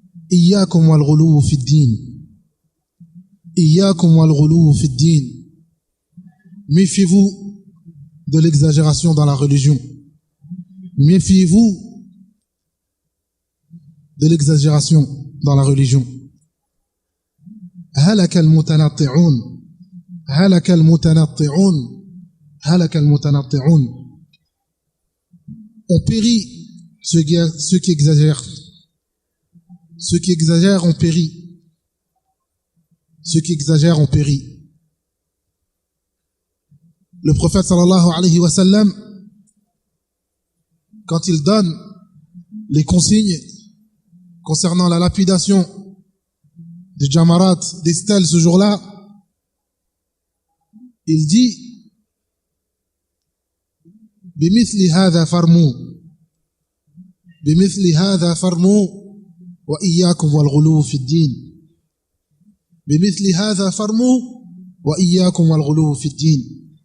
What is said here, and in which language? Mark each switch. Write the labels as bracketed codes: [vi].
[ar] Iyyakum wal ghuluw fi ad-din. Iyyakum wal ghuluw fi ad-din. [fr] Méfiez-vous de l'exagération dans la religion. méfiez-vous de l'exagération dans la religion. [ar] هلك المتنطعون هلك المتنطعون هلك المتنطعون. [fr] On périt ceux qui exagèrent. Ceux qui exagèrent ont péri. Ceux qui exagèrent ont péri. Le prophète sallallahu alayhi wa sallam, quand il donne les consignes concernant la lapidation des jamarat, des stèles ce jour-là, il dit [ar] بمثل هذا فرموا بمثل هذا فرموا وإياكم والغلو في الدين [fr] بمثل هذا فرموا وإياكم والغلو في الدين.